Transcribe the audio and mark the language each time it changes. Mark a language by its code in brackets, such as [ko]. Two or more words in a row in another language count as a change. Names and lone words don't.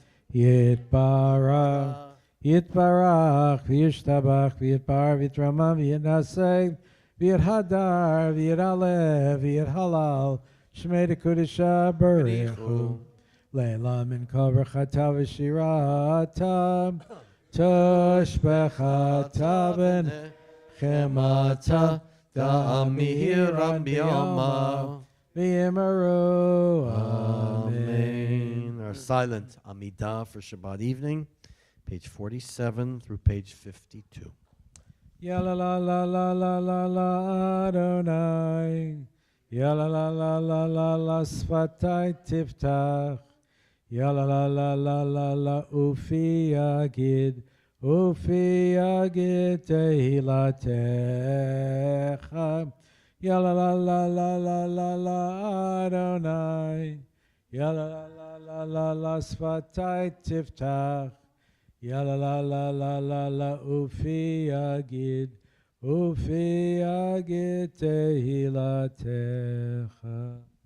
[arc] יתברך יתברך וישתבח ויתפאר ויתרומם ויתנשא ויתהדר ויתעלה ויתהלל שמי דקודשא בריחו לעילא מן כל ברכתה ושירתה תשבחתה ונחמתה תאמירה ביומה ויאמרו amen. [en] Our silent Amidah for Shabbat evening, page 47 through page 52. Ya la la la la la la la Adonai. Ya la la la la la la [he] שפתי תפתח. Ya la la la la la la ופי יגיד תהלתך. Ya la la la la la la la Adonai. Ya la la la la la la שפתי תפתח. Ya la la la la la la ופי יגיד תהלתך.